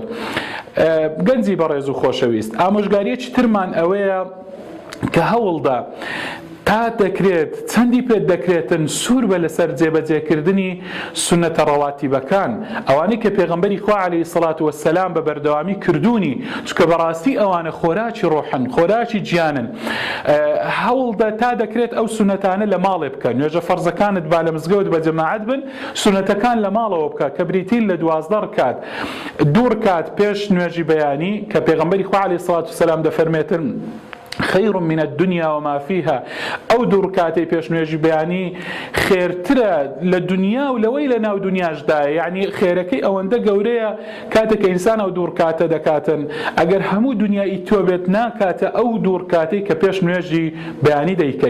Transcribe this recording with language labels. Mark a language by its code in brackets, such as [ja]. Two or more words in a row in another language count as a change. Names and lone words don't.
[ckb] گەنجی بەڕێز و خۆشەویست، ئامۆژگاریەکی ترمان ئەوەیە کە هەوڵدا تا دەکرێت چەندی پێت دەکرێتن سوور بە لەسەر جێبەجێکردنی سونەتە ڕەواتیبەکان، ئەوانەی کە پێغەمبەری خوا عەلەیهی سەڵات وەسەلام بە بەردەوامی کردوونی، چونکە بەڕاستی ئەوانە خۆراکی ڕۆحن، خۆراکی گیانن. هەوڵدا تا دەکرێت ئەو سونەتانە لە ماڵێ بکە، نوێژە فەرزەکانت با لە مزگەوت بە جەماعەت بن، سونەتەکان لە ماڵەوە بکە کە بریتین لە 12 ڕکات، 2 ڕکات پێش نوێژی بەیانی کە پێغەمبەری خوا عەلەیهی سەڵات وەسەلام دەفەرمێتن [ar] خير من الدنيا وما فيها، [ckb] ئەو 2 ڕکاتەی پێش نوێژی بەیانی خێرترە لە دنیا و لەوەی لە ناو دنیاشدایە، یعنی خێرەکەی ئەوەندە گەورەیە کاتێک کە ئینسان ئەو 2 ڕکاتە دەکاتن، ئەگەر هەموو دنیای تۆ بێت ناکاتە ئەو 2 ڕکاتەی کە پێش نوێژی بەیانی دەیکەی.